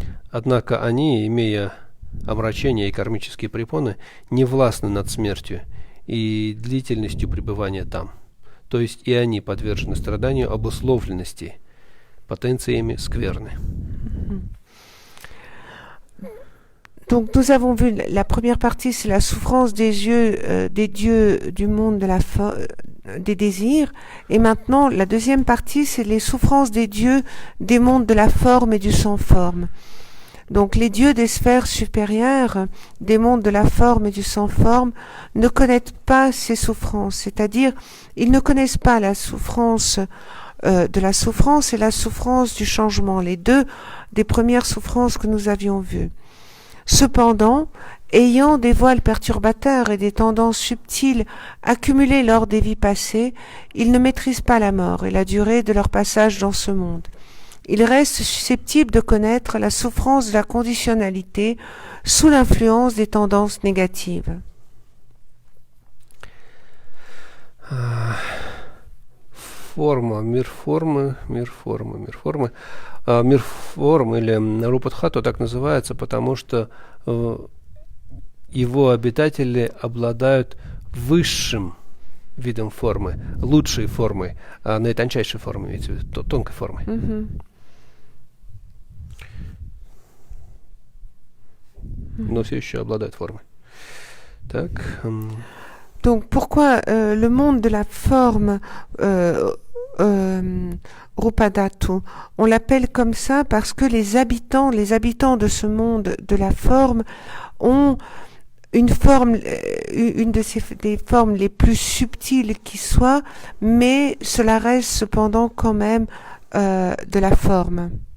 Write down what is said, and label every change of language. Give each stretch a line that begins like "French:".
Russian: Однако они, имея омрачения и кармические препоны, не властны над смертью и длительностью пребывания там. То есть и они подвержены страданию обусловленности потенциями скверны.
French: Donc nous avons vu la première partie, c'est la souffrance des dieux du monde des désirs, et maintenant la deuxième partie, c'est les souffrances des dieux des mondes de la forme et du sans forme. Donc les dieux des sphères supérieures, des mondes de la forme et du sans forme, ne connaissent pas ces souffrances, c'est-à-dire ils ne connaissent pas la souffrance de la souffrance et la souffrance du changement, les deux des premières souffrances que nous avions vues. Cependant, ayant des voiles perturbateurs et des tendances subtiles accumulées lors des vies passées, ils ne maîtrisent pas la mort et la durée de leur passage dans ce monde. Ils restent susceptibles de connaître la souffrance de la conditionnalité sous l'influence des tendances négatives.
Russian: Мир формы или Рупадхату так называется, потому что его обитатели обладают высшим видом формы, лучшей формой, наитончайшей формой, имеется в виду, тонкой формой. Но все еще обладают формой. Так.
French: Donc pourquoi le monde de la forme Rupadhatu, on l'appelle comme ça parce que les habitants de ce monde de la forme ont une forme, des formes les plus subtiles qui soient, mais cela reste cependant quand même de la forme.